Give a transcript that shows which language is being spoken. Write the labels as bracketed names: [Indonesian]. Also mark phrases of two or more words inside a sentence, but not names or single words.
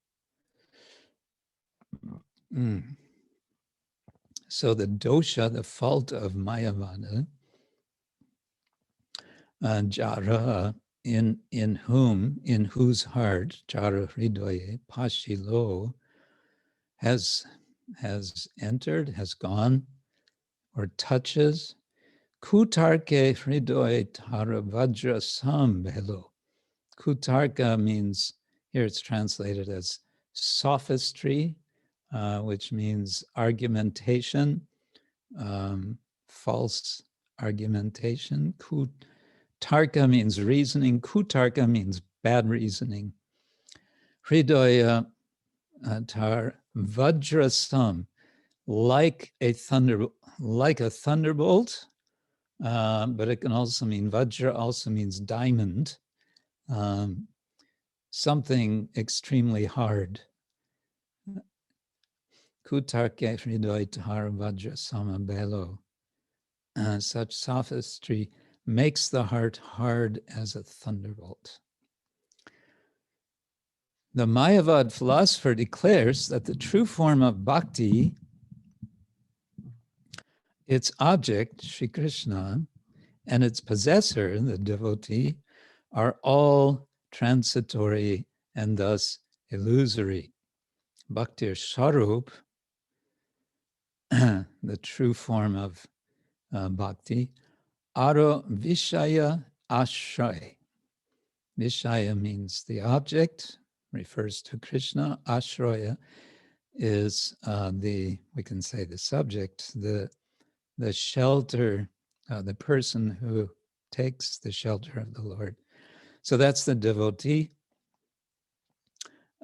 [English] So the dosha, the fault of Mayavada, jara, in whose heart, [Bangla] যার হৃদয়ে পশিল, [English] has entered, has gone, or touches. [Bangla] কুতর্কে হৃদয়ে তার বজ্র সম হৈল. [English] Kutarka means, here it's translated as sophistry, which means argumentation, false argumentation. Kutarka means reasoning. Kutarka means bad reasoning. [Bangla] হৃদয় তার বজ্রসম, [English] like a thunderbolt, but it can also mean vajra, also means diamond, something extremely hard. [Bangla] কুতর্কে হৃদয় তার বজ্রসম হৈল. [English] Such sophistry makes the heart hard as a thunderbolt. The Mayavad philosopher declares that the true form of bhakti, its object, Sri Krishna, and its possessor, the devotee, are all transitory and thus illusory. [Bangla] ভক্তির স্বরূপ, [English] the true form of bhakti, [Bangla] আর বিষয় আশ্রয়. [English] Visaya means the object, refers to Krishna. Ashraya is we can say the subject, the shelter, the person who takes the shelter of the Lord. So that's the devotee.